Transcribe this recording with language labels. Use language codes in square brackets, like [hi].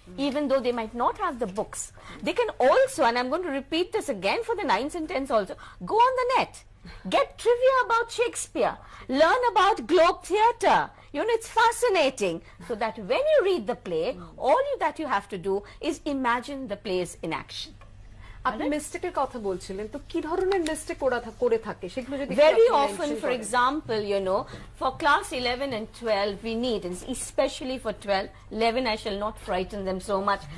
[en] Even though they might not have the books, they can also, and I'm going to repeat this again for the 9s and 10s also, go on the net. Get trivia about Shakespeare. Learn about Globe Theatre. You know, it's fascinating. So that when you read the play, that you have to do is imagine the plays in action. [bn] আপনি মিস্টেকের কথা বলছিলেন, তো কি ধরনের mistake করে থাকে সেগুলো যদি [en] Very often, for example, you know, for class 11 and 12, we need, and especially for 12, 11, I shall not frighten them so much.